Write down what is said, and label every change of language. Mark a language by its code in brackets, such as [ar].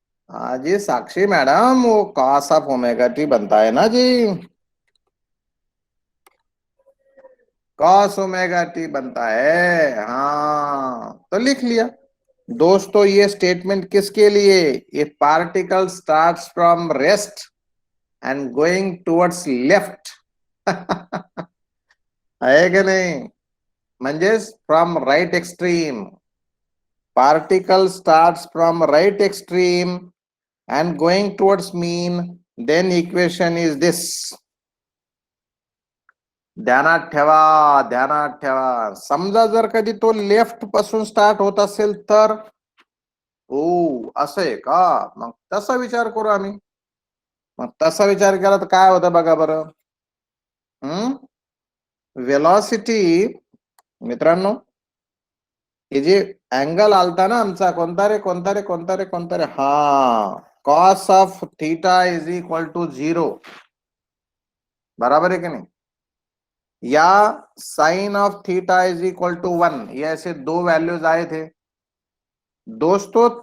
[hi] हाँ जी साक्षी मैडम, वो cos of omega T बनता है ना जी, कॉस ओमेगा टी बनता है। हाँ तो लिख लिया। दोस्तों ये स्टेटमेंट किसके लिए? ये particle starts from rest and going towards left है कि नहीं? [mr] म्हणजेच [en] From right extreme, particle starts from right extreme and going towards mean, then equation is this. [mr] ध्यानात ठेवा, ध्यानात ठेवा. समजा जर कधी तो लेफ्ट पासून स्टार्ट होत असेल तर, हो असं आहे का? मग तसा विचार करू आम्ही. मग तसा विचार केला तर काय होतं बघा बरं. वेलॉसिटी मित्रांनो, हे जे अँगल आलता ना आमचा, कोणता रे कोणता रे कोणता रे कोणता रे, हा cos of theta is equal to 0, [hi] बराबर है कि नहीं? या sign of theta is equal to 1, ये ऐसे दो वैल्यूज आए थे दोस्तों.